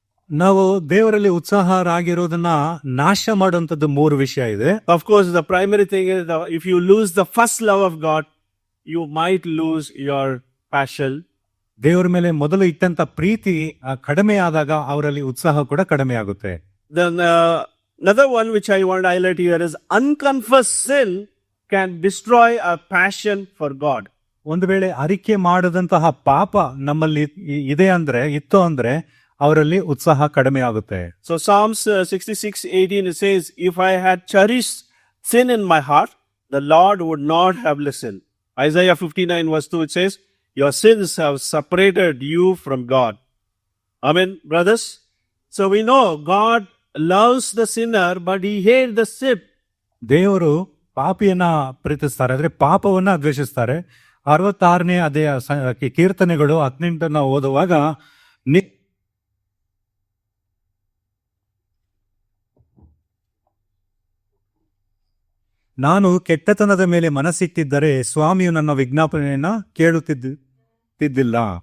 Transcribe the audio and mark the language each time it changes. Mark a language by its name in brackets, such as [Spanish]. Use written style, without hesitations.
[Kannada] ನಾವು ದೇವರಲ್ಲಿ ಉತ್ಸಾಹರಾಗಿರೋದನ್ನ ನಾಶ ಮಾಡುವಂತದ್ದು 3 ವಿಷಯ ಇದೆ. [English] Of course, the primary thing is if you lose the first love of God, you might lose your passion. [Kannada] ದೇವರ ಮೇಲೆ ಮೊದಲು ಇಟ್ಟಂತ ಪ್ರೀತಿ ಕಡಿಮೆ ಆದಾಗ ಅವರಲ್ಲಿ ಉತ್ಸಾಹ ಕೂಡ ಕಡಿಮೆ ಆಗುತ್ತೆ. [English] Then another one which I want to highlight here is unconfessed sin can destroy a passion for God. [Kannada] ಒಂದು ವೇಳೆ ಅರಿಕೆ ಮಾಡದಂತಹ ಪಾಪ ನಮ್ಮಲ್ಲಿ ಇತ್ತು ಅಂದ್ರೆ ಅವರಲ್ಲಿ ಉತ್ಸಾಹ ಕಡಿಮೆ ಆಗುತ್ತೆ. [English] So Psalms 66:18 it says, if I had cherished sin in my heart, the Lord would not have listened. Isaiah 59:2 it says, your sins have separated you from God. Amen, brothers. So we know God loves the sinner, but he hates the sin. [Kannada] ದೇವರು ಪಾಪಿಯನ್ನ ಪ್ರೀತಿಸ್ತಾರೆ, ಅಂದ್ರೆ ಪಾಪವನ್ನ ದ್ವೇಷಿಸ್ತಾರೆ. 66ನೇ ಅಧ್ಯಾಯ ಕೀರ್ತನೆಗಳು 18 ಓದುವಾಗ ನಾನು ಕೆಟ್ಟತನದ ಮೇಲೆ ಮನಸ್ಸಿಟ್ಟಿದ್ದರೆ ಸ್ವಾಮಿಯು ನನ್ನ ವಿಜ್ಞಾಪನೆಯನ್ನ ಕೇಳುತ್ತಿದ್ದಿಲ್ಲ.